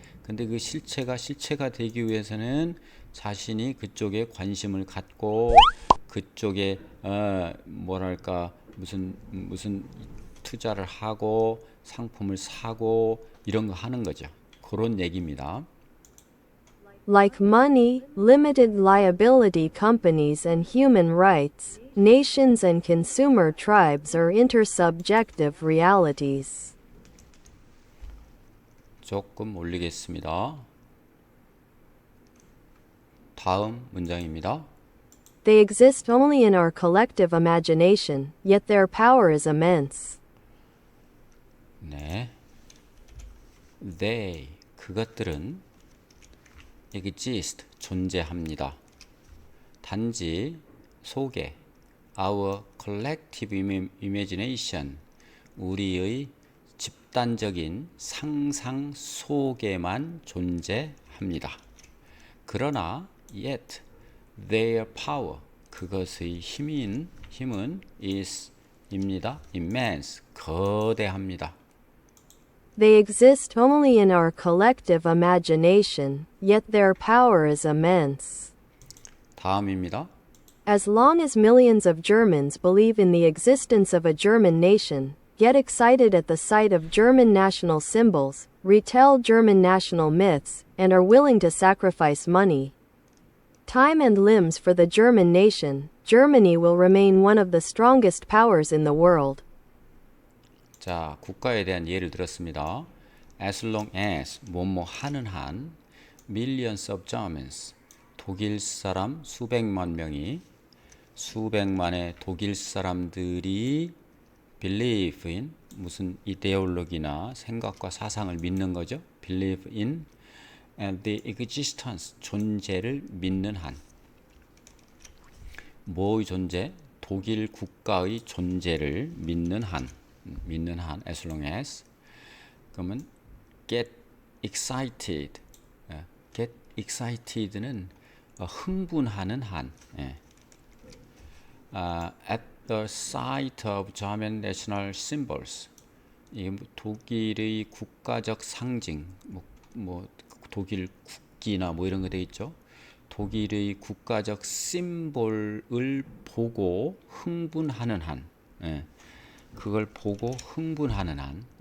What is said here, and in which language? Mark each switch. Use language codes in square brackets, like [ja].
[ko] 근데 그 실체가 되기 위해서는 자신이 그쪽에 관심을 갖고 그쪽에 뭐랄까 무슨 투자를 하고 상품을 사고 이런 거 하는 거죠. 그런 얘기입니다. [en] Like money, limited liability companies and human rights, nations and consumer tribes are intersubjective realities. [ko] 조금 올리겠습니다. 다음 문장입니다. [en] They exist only in our collective imagination, yet their power is immense. [ko] 네. [en] They, [ko] 그것들은 [en] exist, [ko] 존재합니다. 단지 속에 [en] our collective imagination, [ko] 우리의 집단적인 상상 속에만 존재합니다. 그러나 [en] yet their power, [ko] 그것의 힘은 is입니다. [en] immense, [ko] 거대합니다. [en] They exist only in our collective imagination, yet their power is immense. [ko] 다음입니다. [en] As long as millions of Germans believe in the existence of a German nation, get excited at the sight of German national symbols, retell German national myths, and are willing to sacrifice money, time and limbs for the German nation, Germany will remain one of the strongest powers in the world. [ko] 자, 국가에 대한 예를 들었습니다. [en] As long as [ko] 뭐뭐 하는 한 [en] millions of Germans, [ko] 독일 사람 수백만 명이, 수백만의 독일 사람들이 [en] believe in, [ko] 무슨 이데올로기나 생각과 사상을 믿는 거죠. [en] believe in and the existence, [ko] 존재를 믿는 한. 뭐의 존재? 독일 국가의 존재를 믿는 한. [en] as long as. [ko] 그러면 [en] get excited. get excited [ko] 는 흥분하는 한. [en] at the sight of German national symbols. [ko] 이 독일의 국가적 상징, 뭐 독일 국기나 뭐 이런 거 돼 있죠. 독일의 국가적 심볼을 보고 흥분하는 한. 그걸 보고 흥분하는 한.